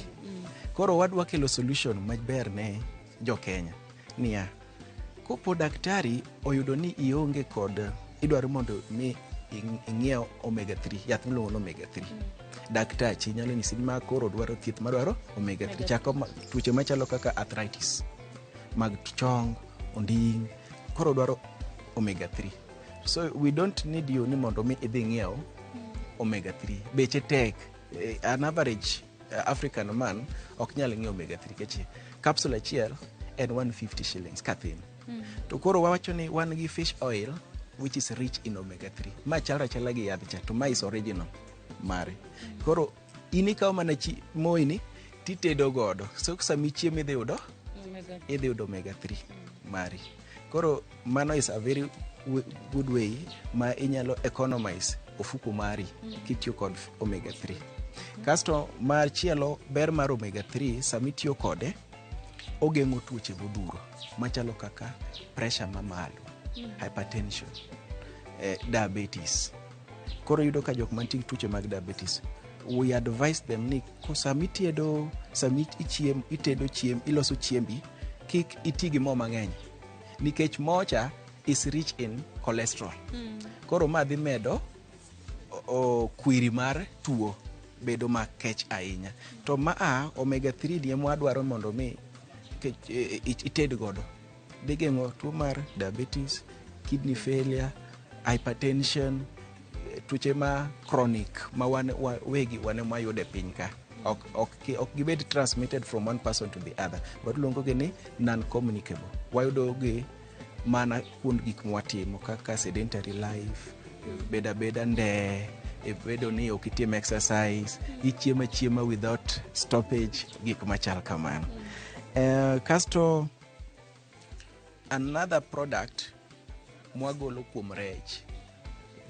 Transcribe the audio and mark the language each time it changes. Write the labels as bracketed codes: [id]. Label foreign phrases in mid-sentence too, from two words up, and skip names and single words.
[luo] Koro wadwa kelo solution maber ne jo Kenya niya, kopo daktari oyudo ni ionge kod idwaro mondo mi ing'iew omega 3, yath miluongo ni omega 3, daktachi nyalo nyisi ma koro dwaro thieth madwaro omega 3 chako tuoche machalo kaka arthritis mag chong, onding, koro dwaro omega 3. [en] So we don't need you [luo] ni mondo mi idhi ng'iew omega 3, beche tek. [en] An average African man [luo] ok nyal ng'iew omega 3 keche capsule achiel en 150 shillings kathin. To koro wawacho ni wan gi [en] fish oil which is rich in omega 3. [luo] Ma chala gi yadh cha, to ma [en] is original [luo] mare. Koro ini kawo mana moini titedo godo. So sami chiemo idhi yudo omega 3 mari. Koro mano [en] is a very good way [luo] ma inyalo economize ofuko mari kitiyo kod omega 3. Kasto mar chielo ber mar omega 3 sami tiyo kode ogeng'o tuoche modhuro machalo kaka pressure mamalo, hypertension, diabetes. Koro yudo ka jok mantie tuoche mag diabetes, [en] we advise them [luo] ni sami itedo chiemo, iloso chiembi, kik iti gi mo mang'eny nikech mocha [en] is rich in cholesterol. [luo] Koro ma dhi medo kwiri mar tuo bedo makech ahinya. To omega 3 ni ema wadwaro mondo mi ited godo. Dhi geng'o tuo mar [en] diabetes, kidney failure, hypertension, [luo] tuoche ma chronic ma wegi wane mayude piny ka. Ok gibed [en] transmitted from one person to the other, but [luo] luongo gi ni [en] non-communicable. [luo] Wayudo gi mana kuond gik mwatimo kaka [en] sedentary life, [luo] beda nde, bedo ni ok itim exercise, ichiema [en] without stoppage, [luo] gik machal kamano. Kasto [en] another product [luo] mwagolo kuom rech